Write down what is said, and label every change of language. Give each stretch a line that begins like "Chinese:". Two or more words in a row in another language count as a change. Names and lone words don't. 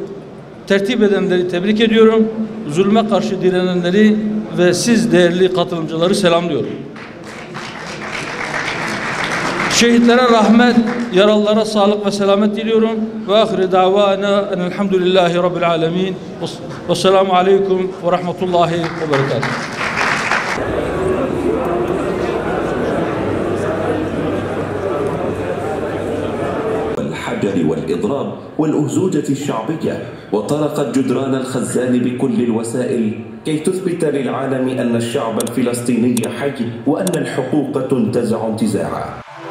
Turkish: Tertip edenleri tebrik ediyorum. Zulme karşı direnenleri ve siz değerli katılımcıları selamlıyorum. Şehitlere rahmet, yaralılara sağlık ve selamet diliyorum.
Arabic: وآخر دعوانا أن الحمد لله رب العالمين. والسلام عليكم ورحمة الله وبركاته. الحجر والإضراب والأهزوجة الشعبية وطرقت جدران الخزان بكل الوسائل كي تثبت للعالم أن الشعب الفلسطيني حي وأن الحقوق تنتزع انتزاعا.